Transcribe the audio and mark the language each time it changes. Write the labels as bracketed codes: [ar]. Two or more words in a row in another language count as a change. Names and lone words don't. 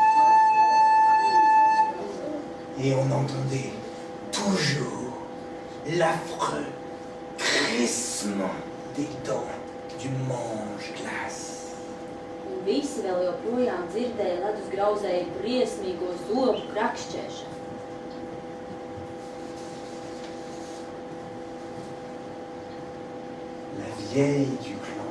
[fr] Et on entendait toujours l'affreux crissement des dents du mange-glace. [lv] Un visi vēl joprojām dzirdēja ledusgrauzēju briesmīgo zobu krakšķēšanu. [fr] La vieille du